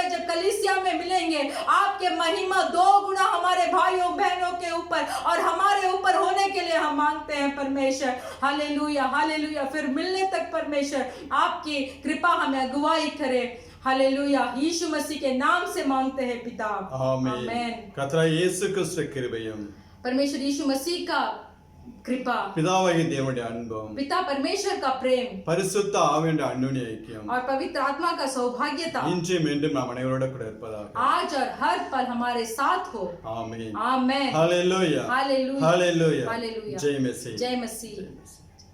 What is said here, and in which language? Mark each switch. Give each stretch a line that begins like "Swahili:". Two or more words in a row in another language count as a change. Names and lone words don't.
Hindi: जब कलीसिया में मिलेंगे आपके महिमा 2 गुना हमारे भाइयों बहनों के ऊपर और हमारे ऊपर होने के लिए हम मांगते हैं परमेश्वर। हालेलुया हालेलुया। फिर मिलने तक परमेश्वर आपकी कृपा हमें अगुवाई करे। हालेलुया। यीशु मसीह के नाम से मांगते हैं पिता,
Tamil: आमीन। கர்த்தராகிய இயேசு கிறிஸ்து கிருபையும்
Hindi: परमेश्वर यीशु मसीह का कृपा,
Tamil: பிதாவாகிய தேவனுடைய அன்பும்
Hindi: पिता परमेश्वर का प्रेम
Tamil: பரிசுத்த ஆவியுடைய அந்யோன்ய ஐக்கியம்
Hindi: और पवित्र आत्मा का सौभाग्यता
Tamil: இன்றும் மீண்டும் நாம் அனைவரோட கூட இருப்பதாக
Hindi: आज और हर पल हमारे साथ हो।
Tamil: ஆமென்
Hindi: आमेन। हालेलुया हालेलुया हालेलुया हालेलुया। जय मसीह जय मसीह। जय मसीह।